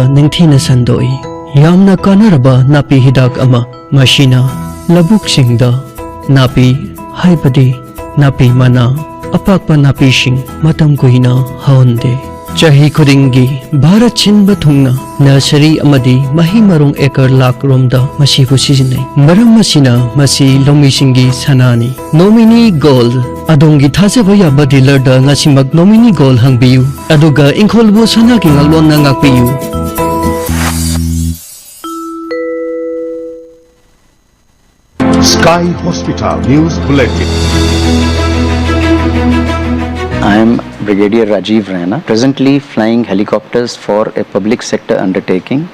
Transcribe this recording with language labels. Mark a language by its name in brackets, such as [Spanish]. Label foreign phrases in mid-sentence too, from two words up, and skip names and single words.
[Manipuri] ningthina sandoi yamna kanaraba napi hidak ama mashina labuk singda napi haibadi napi mana apakpa napi sing matam kuina haonde chahi khudingi bharat chinba thungna nursery amadi mahi marung ekar lak romda masibu sizinai maram masina masi lomi singi sanani nomini gold Adongi thajaba yaba dealer da ngasimak [English] nominee goal [Manipuri] hangbiu. Aduga inkolbu sana ki ngalon na ngakpiu. [English] Sky Hospital News Bulletin. I am Brigadier Rajiv Raina, presently flying helicopters for a public sector undertaking.